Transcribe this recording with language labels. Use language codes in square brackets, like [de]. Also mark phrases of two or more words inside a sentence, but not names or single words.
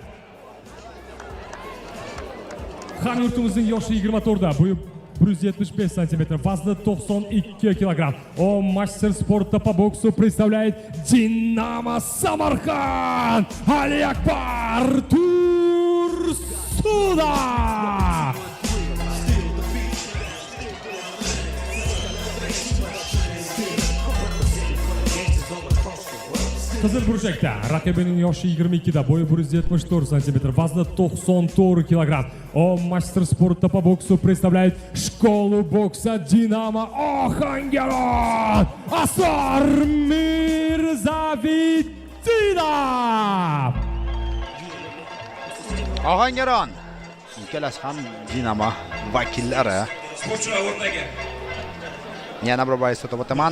[uz] Hamyurtimizning yoshi 24 da, bo'yi 175 см, вазны 92 кг. [ru] Он мастер спорта по боксу представляет Динамо Самарканд Ali Akbar Tursunov. [uz] Qizil burchakda raqibining yoshi 22 da, bo'yi 174 см, вазны 94 кг. [ru] Он мастер спорта по боксу представляет школу бокса Динамо Ohangaron Asror Mirzaviddinov. [uz] Ohangaron ikkalasi ham Dinamo vakillari. Sportchilar o'rtaga. Yana bir bois o'tib o'taman.